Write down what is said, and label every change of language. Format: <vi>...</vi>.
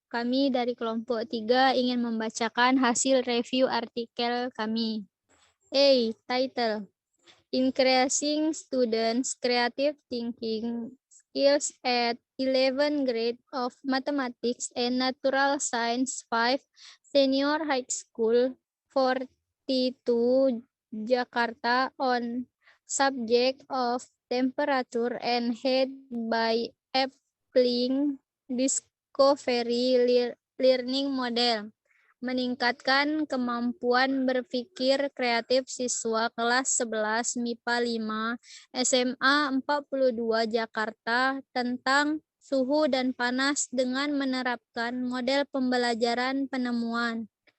<id>Kami dari kelompok 3 ingin membacakan hasil review artikel kami.</id> <en>Title: Increasing Students' Creative Thinking Skills at 11th Grade of Mathematics and Natural Science 5 Senior High School 42 Jakarta on subject of temperature and heat by applying discovery learning model.</en> <id>Meningkatkan kemampuan berpikir kreatif siswa kelas 11 MIPA 5 SMA 42 Jakarta tentang suhu dan panas dengan menerapkan model pembelajaran penemuan.</id>